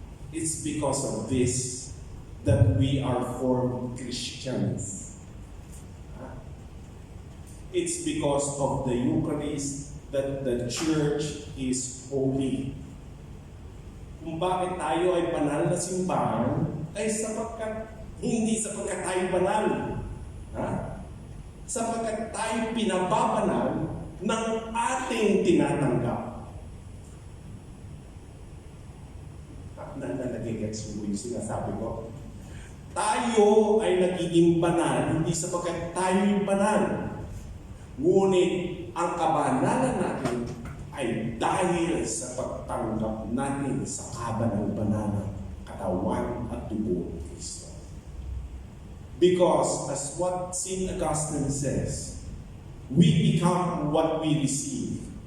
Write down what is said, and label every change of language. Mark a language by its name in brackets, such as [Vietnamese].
[English] It's because of this that we are formed Christians. It's because of the Eucharist that the church is holy. [Filipino] Kung bakit tayo ay banal na simbahan, ay hindi sapagkat tayo banal. Sapagkat tayo pinababanal ng ating tinatanggap. Nagigets mo yung sinasabi ko. Tayo ay nagiging banal, hindi sapagkat tayo yung banal. Ngunit ang kabanalan natin ay dahil sa pagtanggap natin sa kabanal-banalang katawan at dugo ni Kristo. [English] Because, as what St. Augustine says, we become what we receive.